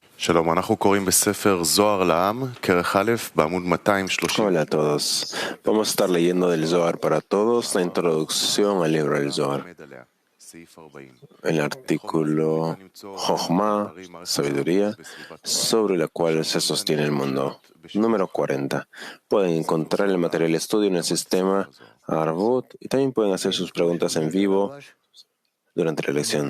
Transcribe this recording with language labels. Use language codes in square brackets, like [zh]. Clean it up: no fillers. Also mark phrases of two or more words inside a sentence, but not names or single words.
[he] שלום, אנחנו קוראים בספר זוהר לעם, כרך א', בעמוד 230. [es] Hola a todos. Vamos a estar leyendo del Zohar para todos, la introducción al libro del Zohar. El artículo Jochma, sabiduría, sobre la cual se sostiene el mundo. Número 40. Pueden encontrar el material de estudio en el sistema Arvut y también pueden hacer sus preguntas en vivo durante la lección.